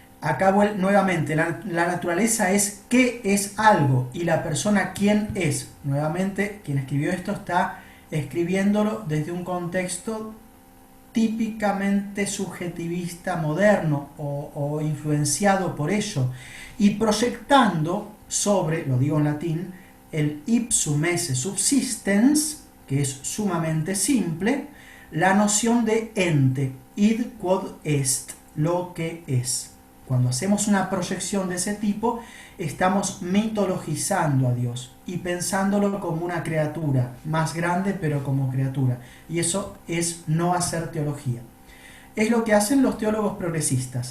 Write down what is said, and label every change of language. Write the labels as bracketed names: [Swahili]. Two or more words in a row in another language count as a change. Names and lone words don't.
[Spanish] Acá nuevamente, la naturaleza es qué es algo y la persona quién es. Nuevamente, quien escribió esto está escribiéndolo desde un contexto típicamente subjetivista moderno o influenciado por ello y proyectando sobre, lo digo en latín, el [Latin] ipsum esse subsistens, [Spanish] que es sumamente simple, la noción de ente, [Latin] id quod est, [Spanish] lo que es. Cuando hacemos una proyección de ese tipo, estamos mitologizando a Dios y pensándolo como una criatura, más grande pero como criatura. Y eso es no hacer teología. Es lo que hacen los teólogos progresistas.